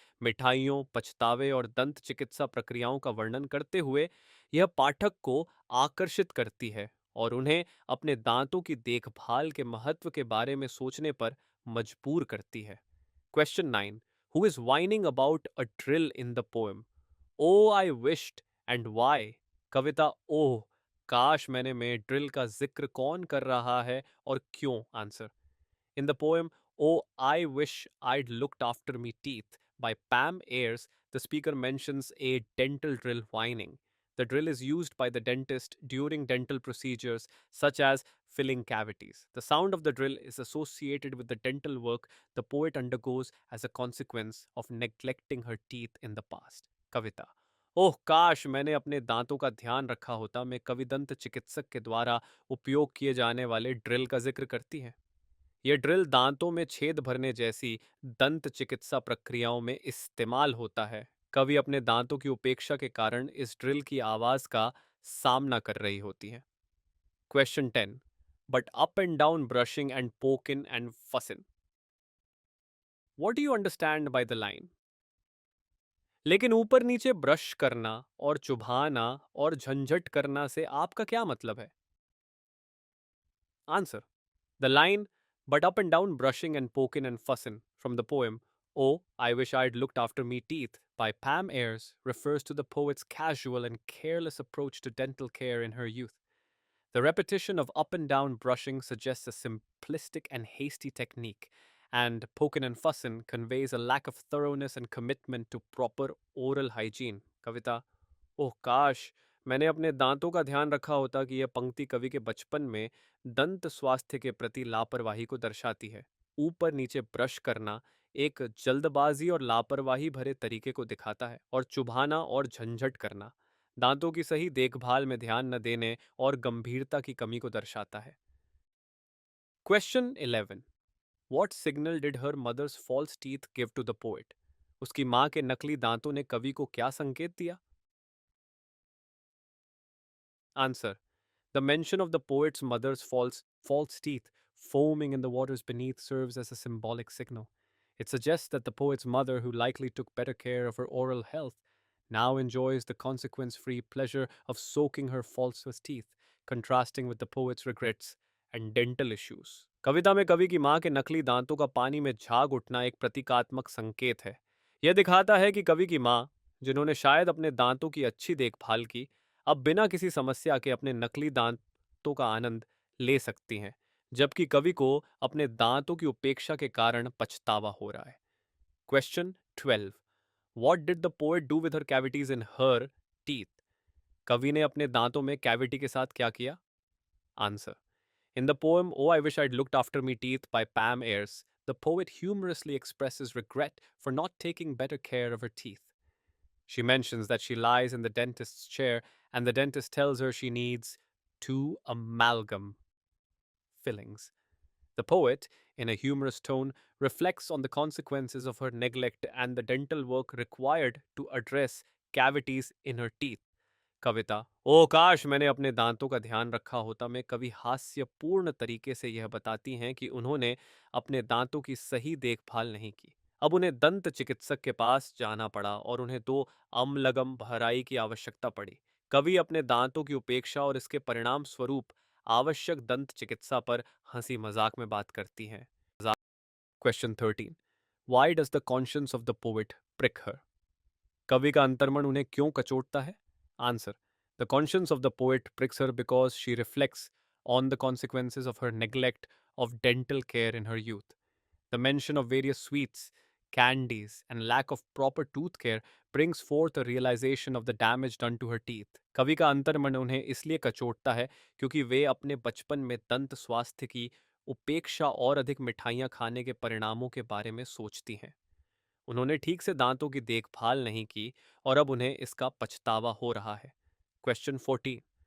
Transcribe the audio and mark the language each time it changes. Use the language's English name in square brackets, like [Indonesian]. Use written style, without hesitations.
[Hindi] मिठाइयों, पछतावे और दंत चिकित्सा प्रक्रियाओं का वर्णन करते हुए यह पाठक को आकर्षित करती है और उन्हें अपने दांतों की देखभाल के महत्व के बारे में सोचने पर मजबूर करती है। Question 9। [English] Who is whining about a drill in the poem? Oh I wished and why? [Hindi] कविता ओह काश मैंने में ड्रिल का जिक्र कौन कर रहा है और क्यों? [English] Answer: In the poem Oh, I Wish I'd Looked After Me Teeth by Pam Ayres, the speaker mentions a dental drill whining. The drill is used by the dentist during dental procedures such as filling cavities. The sound of the drill is associated with the dental work the poet undergoes as a consequence of neglecting her teeth in the past. [Hindi] कविता ओह काश मैंने अपने दांतों का ध्यान रखा होता। मैं कविदंत चिकित्सक के द्वारा उपयोग किए जाने वाले ड्रिल का जिक्र करती है। यह ड्रिल दांतों में छेद भरने जैसी दंत चिकित्सा प्रक्रियाओं में इस्तेमाल होता है। कवि अपने दांतों की उपेक्षा के कारण इस ड्रिल की आवाज का सामना कर रही होती है। Question 10। [English] But up and down brushing and pokin' and fussin', what do you understand by the line? [Hindi] लेकिन ऊपर नीचे ब्रश करना और चुभाना और झंझट करना से आपका क्या मतलब है? [English] Answer: The line, but up and down brushing and pokin' and fussin' from the poem Oh, I Wish I'd Looked After Me Teeth by Pam Ayres refers to the poet's casual and careless approach to dental care in her youth. The repetition of up and down brushing suggests a simplistic and hasty technique, and pokin' and fussin' conveys a lack of thoroughness and commitment to proper oral hygiene. [Hindi] Kavita ओह काश मैंने अपने दांतों का ध्यान रखा होता कि यह पंक्ति कवि के बचपन में दंत स्वास्थ्य के प्रति लापरवाही को दर्शाती है। ऊपर नीचे ब्रश करना एक जल्दबाजी और लापरवाही भरे तरीके को दिखाता है और चुभाना और झंझट करना दांतों की सही देखभाल में ध्यान न देने और गंभीरता की कमी को दर्शाता है। Question 11। [English] What signal did her mother's false teeth give to the poet? [Hindi] उसकी माँ के नकली दांतों ने कवि को क्या संकेत दिया? [English] Answer: The mention of the poet's mother's false teeth foaming in the waters beneath serves as a symbolic signal. It suggests that the poet's mother, who likely took better care of her oral health, now enjoys the consequence free pleasure of soaking her falseless teeth, contrasting with the poet's regrets and dental issues. [Hindi] कविता में कवि की मां के नकली दांतों का पानी में झाग उठना एक प्रतीकात्मक संकेत है। यह दिखाता है कि कवि की मां, जिन्होंने शायद अपने दांतों की अच्छी देखभाल की, अब बिना किसी समस्या के अपने नकली दांतों का आनंद ले सकती हैं, जबकि कवि को अपने दांतों की उपेक्षा के कारण पछतावा हो रहा है। [English] Question 12। What did the poet do with her cavities in her teeth? [Hindi] कवि ने अपने दांतों में कैविटी के साथ क्या किया? [English] Answer: In the poem Oh, I Wish I'd Looked After Me Teeth by Pam Ayres, the poet humorously expresses regret for not taking better care of her teeth. She mentions that she lies in the dentist's chair and the dentist tells her she needs two amalgam fillings. The poet, in a humorous tone, reflects on the consequences of her neglect and the dental work required to address cavities in her teeth. [Hindi] कविता: ओ काश मैंने अपने दांतों का ध्यान रखा होता में कवि हास्यपूर्ण तरीके से यह बताती हैं कि उन्होंने अपने दांतों की सही देखभाल नहीं की। अब उन्हें दंत चिकित्सक के पास जाना पड़ा और उन्हें दो अम्लगम भराई की आवश्यकता पड़ी। कवि अपने दांतों की उपेक्षा और इसके परिणाम स्वरूप आवश्यक दंत चिकित्सा पर हंसी मजाक में बात करती हैं। [English] Question 13। Why does the conscience of the poet prick her? [Hindi] कवि का अंतर्मन उन्हें क्यों कचोटता है? [English] Answer: The conscience of the poet pricks her because she reflects on the consequences of her neglect of dental care in her youth. The mention of various sweets, candies, and lack of proper tooth care brings forth a realization of the damage done to her teeth. [Hindi] कवि का अंतर्मन उन्हें इसलिए कचोटता है क्योंकि वे अपने बचपन में दंत स्वास्थ्य की उपेक्षा और अधिक मिठाइयाँ खाने के परिणामों के बारे में सोचती हैं। उन्होंने ठीक से दांतों की देखभाल नहीं की और अब उन्हें इसका पछतावा हो रहा है। क्वेश्चन 14।